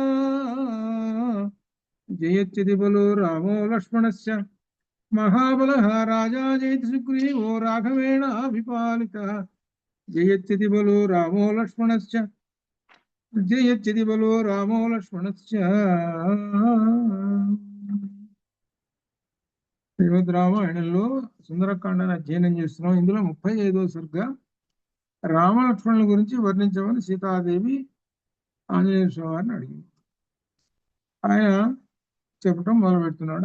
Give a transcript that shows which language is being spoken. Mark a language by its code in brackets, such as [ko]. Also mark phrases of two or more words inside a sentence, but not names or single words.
[sa] जयत्यति बलो रामो लक्ष्मणस्य महाबलः राजा जयति सुग्रीवो राघवेणाभिपालितः। जयत्यति बलो रामो लक्ष्मणस्य जयत्यति बलो रामो लक्ष्मणस्य। [te] శ్రీమద్ రామాయణంలో సుందరకాండను అధ్యయనం చేస్తున్నాం. ఇందులో 35వ సర్గ రామలక్ష్మణుల గురించి వర్ణించమని సీతాదేవి ఆంజనేయ స్వామిని అడిగింది. ఆయన చెప్పటం మొదలు పెడుతున్నాడు.